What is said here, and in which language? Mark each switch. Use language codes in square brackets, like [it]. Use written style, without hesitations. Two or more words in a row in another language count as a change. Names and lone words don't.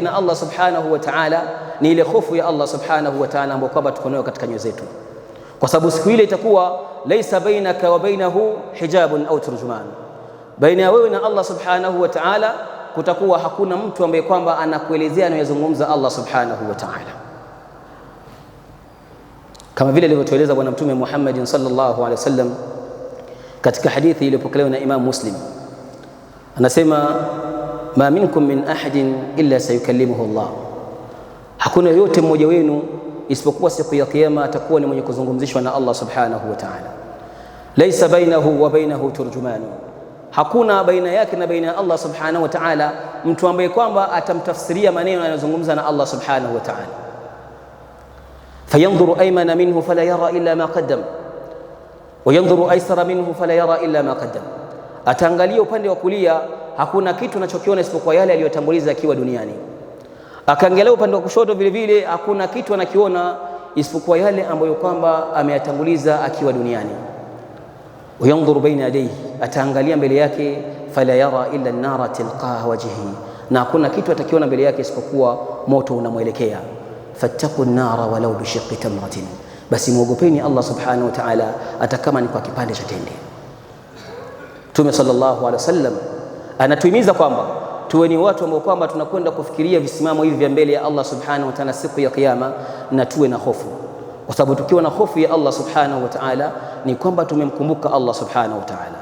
[sw] na Allah [ar] سبحانه وتعالى [sw] ni ile hofu ya Allah [ar] سبحانه وتعالى [sw] ambayo kwamba tuko nayo katika nyoyo zetu, kwa sababu siku ile itakuwa [ar] ليس بينك وبينه حجاب أو ترجمان, [sw] baina ya wewe na Allah [ar] سبحانه وتعالى [sw] kutakuwa hakuna mtu ambaye kwamba anakuelezea anayozungumza Allah [ar] سبحانه وتعالى, [sw] kama vile alivyotueleza bwana mtume Muhammad [ar] صلى الله عليه وسلم [sw] katika hadithi iliyopokelewa na Imam Muslim. [ar] Anasema ما منكم من أحد إلا سيكلمه الله, [sw] hakuna yote mmoja wenu isipokuwa siku ya kiyama atakuwa ni mwenye kuzungumzishwa na Allah [ar] سبحانه وتعالى. ليس بينه وبينه ترجمان, [sw] hakuna baina yake na baina ya Allah [ar] سبحانه وتعالى [sw] mtu ambaye kwamba atamtafsiria maneno yanayozungumza na Allah [ar] سبحانه وتعالى. فينظر أيمن منه فلا يرى إلا ما قدم وينظر أيسر منه فلا يرى إلا ما قدم, [sw] ataangalia upande wa kulia hakuna kitu anachokiona isipokuwa yale aliyotanguliza akiwa duniani, akaangalia upande wa kushoto vile vile hakuna kitu anakiona isipokuwa yale ambayo kwamba ameyatanguliza akiwa duniani. [ar] وينظر بين يديه, [sw] ataangalia mbele yake [ar] فلا يرى إلا النار تلقاء وجهه, [sw] na hakuna kitu atakiona mbele yake isipokuwa moto unamwelekea. [ar] فاتقوا النار ولو بشق تمرة, [sw] basi muogopeni Allah [ar] سبحانه وتعالى [sw] hata kama ni kwa kipande cha tende. Mtume [ar] صلى الله عليه وسلم [sw] anatuhimiza kwamba tuwe ni watu ambao kwamba tunakwenda kufikiria visimamo hivi vya mbele ya Allah [ar] سبحانه وتعالى [sw] siku ya kiyama, na tuwe na hofu, kwa sababu tukiwa na hofu ya Allah [ar] سبحانه وتعالى [sw] ni kwamba tumemkumbuka Allah subhanahu wa ta'ala.